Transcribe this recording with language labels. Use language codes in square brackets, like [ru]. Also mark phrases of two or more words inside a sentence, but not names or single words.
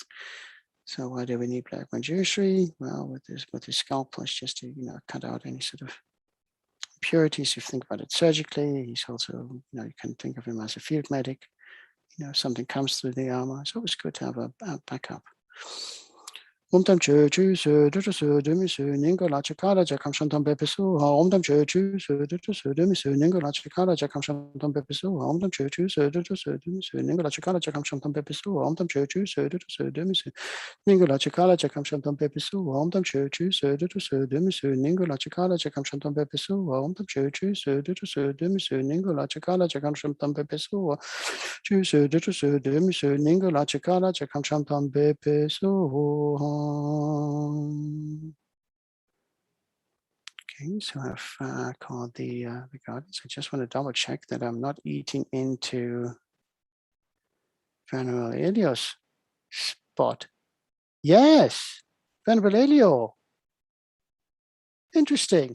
[en] So why do we need Black Manjushri? Well, with his scalpel, it's just to cut out any sort of impurities. If you think about it surgically, he's also, you can think of him as a field medic. If something comes through the armor, it's always good to have a backup. [sa] Om tam chu chu su du su du mi su ningo la chakara jakam shantam bepisu om tam chu chu su du su du mi su ningo la chakara jakam shantam bepisu om tam chu chu su du su du mi su ningo la chakara jakam shantam bepisu om tam chu chu su du su du mi su ningo la chakara jakam shantam bepisu om tam chu chu su du su du mi su ningo la chakara jakam shantam bepisu om tam chu chu su du su du mi su ningo la chakara jakam shantam bepisu chu su du su du mi su ningo la chakara jakam shantam bepisu. [en] Okay, so I've called the guardians. I just want to double check that I'm not eating into Venerable Elio's spot. Yes, Venerable Elio. Interesting.